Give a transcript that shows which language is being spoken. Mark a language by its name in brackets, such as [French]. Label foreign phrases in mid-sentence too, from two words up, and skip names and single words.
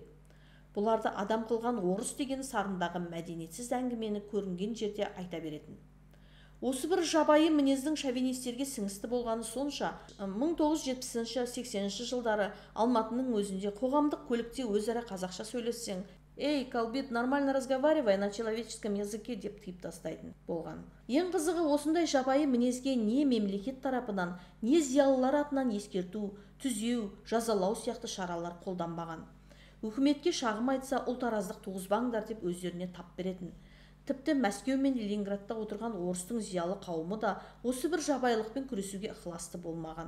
[Kazakh] Бұларды адам қылған орыс деген сарындағы мәдениетсіз әңгімені көрінген жерде айта беретін. Осы бір жабайы мінездің шовинистерге сіңісті болғаны сонша, 1970-80 жылдары Алматының өзінде қоғамдық көлікте өзара қазақша сөйлессең, «Эй, Калбит, [Russian] нормально разговаривай на человеческом языке» [Kazakh] деп тыйып тастайтын болған. Ең қызығы, осындай жабайы мінезге не мемлекет тарапынан, не зиялылар атынан ескерту, түзеу, жазалау сияқты шаралар қолданбаған. Үкіметке шағым айтса, ұлтараздық туғызбаңдар деп өздеріне тап беретін. Тіпті Мәскеу мен Ленинградта отырған орыстың зиялы қауымы да осы бір жабайылықпен күресуге ықыласты болмаған.